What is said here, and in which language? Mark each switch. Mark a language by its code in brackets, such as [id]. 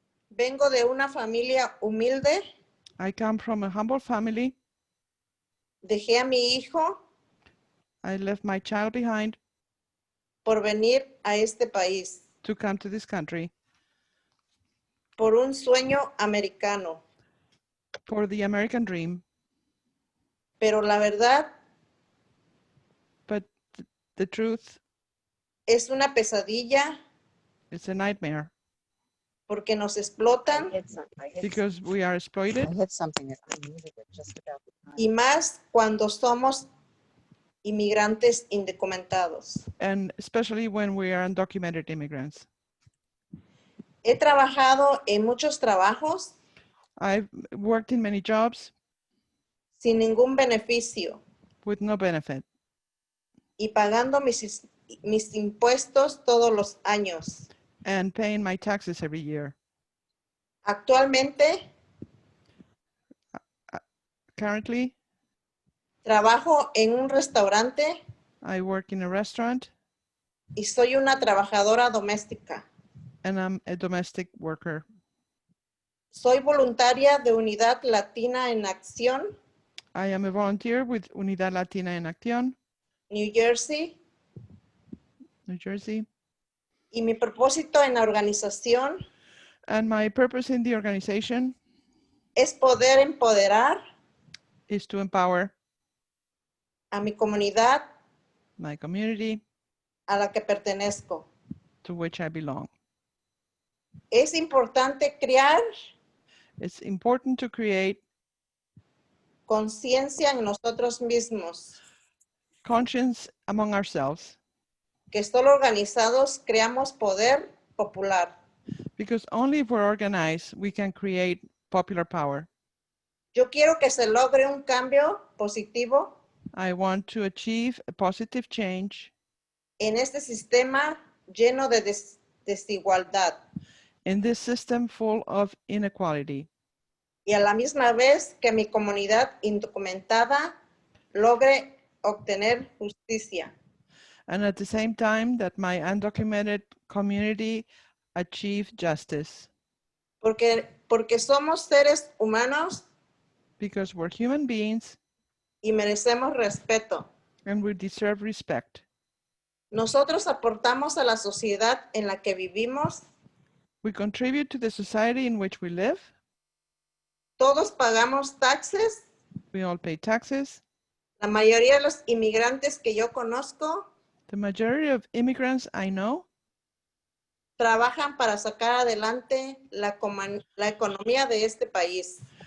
[es] Vengo de una familia humilde. [en] I come from a humble family. [es] Dejé a mi hijo [en] I left my child behind [es] por venir a este país, [en] to come to this country [es] por un sueño americano. [en] for the American dream. [es] Pero la verdad [en] But the truth, [es] es una pesadilla [en] it's a nightmare [es] porque nos [en] I [es] explotan [en] because we are exploited, hit something. I muted it just about the time. [es] y más cuando somos inmigrantes indocumentados. [en] and especially when we are undocumented immigrants. [es] He trabajado en muchos trabajos [en] I've worked in many jobs [es] sin ningún beneficio [en] with no benefit [es] y pagando mis impuestos todos los años. [en] and paying my taxes every year. [es] Actualmente [en] Currently, [es] trabajo en un restaurante [en] I work in a restaurant [es] y soy una trabajadora doméstica. [en] and I'm a domestic worker. [es] Soy voluntaria de Unidad Latina en Acción, [en] I am a volunteer with Unidad Latina en Acción, [es] New Jersey, [en] New Jersey. [es] y mi propósito en la organización [en] And my purpose in the organization [es] es poder empoderar [en] is to empower [es] a mi comunidad [en] my community [es] a la que pertenezco. [en] to which I belong. [es] Es importante crear [en] It's important to create [es] conciencia en nosotros mismos, [en] conscience among ourselves, [es] que solo organizados creamos poder popular. [en] because only if we're organized, we can create popular power. [es] Yo quiero que se logre un cambio positivo [en] I want to achieve a positive change [es] en este sistema lleno de desigualdad [en] in this system full of inequality, [es] y a la misma vez que mi comunidad indocumentada logre obtener justicia. [en] and at the same time that my undocumented community achieve justice, [es] Porque somos seres humanos [en] because we're human beings [es] y merecemos respeto. [en] and we deserve respect. [es] Nosotros aportamos a la sociedad en la que vivimos. [en] We contribute to the society in which we live. [es] Todos pagamos taxes. [en] We all pay taxes. [es] La mayoría de los inmigrantes que yo conozco [en] The majority of immigrants I know [es] trabajan para sacar adelante la economía de este país.